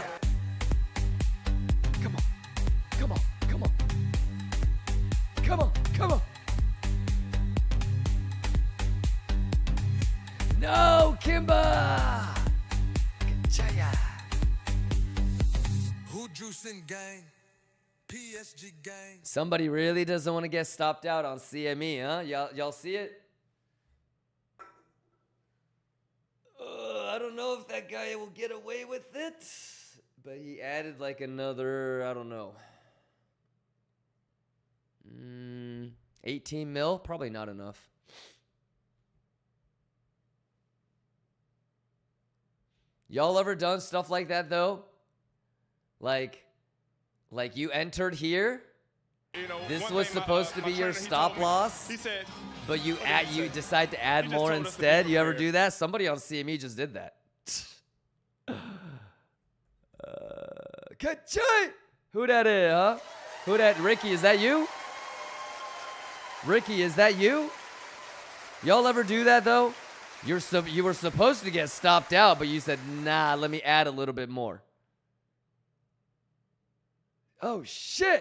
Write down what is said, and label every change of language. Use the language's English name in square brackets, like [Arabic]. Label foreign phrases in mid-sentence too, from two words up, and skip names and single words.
[English] Come on. Come on. Come on. Come on. Come on. No, Kimba. Kachaya. Who juicing gang? PSG gang. Somebody really doesn't want to get stopped out on CME, huh? Y'all see it? I don't know if that guy will get away with it, but he added like another, I don't know, 18 mil? Probably not enough. Y'all ever done stuff like that though? Like you entered here. This was supposed to be your stop loss. He said, but you decide to add more instead. You ever do that? Somebody on CME just did that. Ka-chai! Who that is, huh? Who that? Ricky, is that you? Ricky, is that you? Y'all ever do that though? You were supposed to get stopped out, but you said, nah, let me add a little bit more. Oh shit!